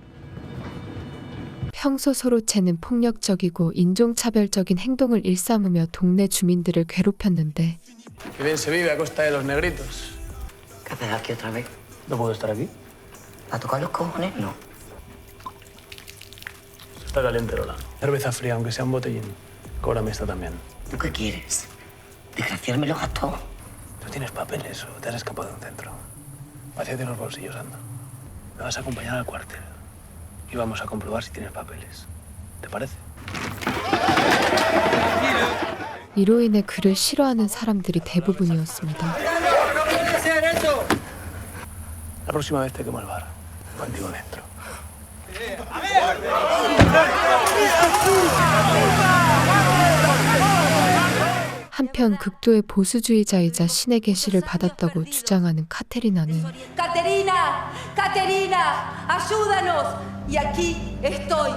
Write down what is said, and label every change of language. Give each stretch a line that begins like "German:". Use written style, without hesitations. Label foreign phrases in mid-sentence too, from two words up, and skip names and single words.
Korean: 평소 소르체는 폭력적이고 인종차별적인 행동을 일삼으며 동네 주민들을 괴롭혔는데
Spanish: Qué bien se vive a costa de los negritos. ¿Qué haces aquí otra vez? ¿No puedo estar aquí? ¿A tocar los cojones? No. Está caliente, Lola. Cerveza fría, aunque sea un botellín. Cóbrame esta también. ¿Tú qué quieres? ¿Desgraciarme los gastos? ¿Tú tienes papeles o te has escapado de un centro? Vacíate los bolsillos, anda. Me vas a acompañar al cuartel y vamos a comprobar si tienes papeles. ¿Te parece?
Korean: 이로 인해 그를 싫어하는 사람들이 대부분이었습니다.
Spanish: La próxima vez te quemo el bar. Contigo dentro.
Korean: 한편 극도의 보수주의자이자 신의 계시를 받았다고 주장하는 카테리나는
Spanish: Caterina, ayúdanos. Y aquí estoy.